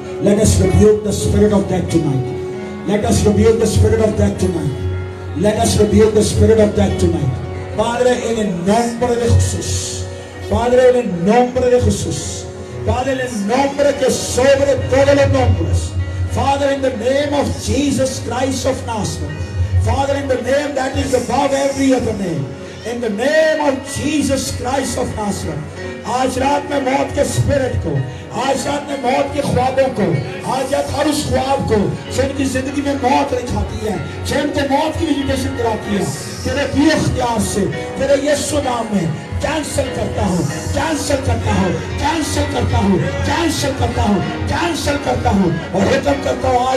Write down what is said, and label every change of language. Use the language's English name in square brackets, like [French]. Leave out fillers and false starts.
[English] Let us rebuke the spirit of death tonight. Let us rebuke the spirit of death tonight. Let us rebuke the spirit of death tonight. [Spanish] Padre, en el nombre de Jesús. Padre, en el nombre de Jesús. Padre, en el nombre que sobre todos los nombres. [English] Father, in the name of Jesus Christ of Nazareth. Father, in the name that is above every other name. In the name of Jesus Christ of Nazareth. [Hindi] आज रात में मौत के spirit को, आज रात में मौत के ख्वाबों को, आज रात हर उस ख्वाब को जिनकी जिंदगी में मौत लिखाती है, जिनको मौत की विजिटेशन कराती है, तेरे बेख्तियार से तेरे यीशु नाम में कैंसिल करता हूँ, कैंसिल करता हूँ, कैंसिल करता हूँ, कैंसिल करता हूँ, कैंसिल करता हूँ और हुक्म करता हूँ।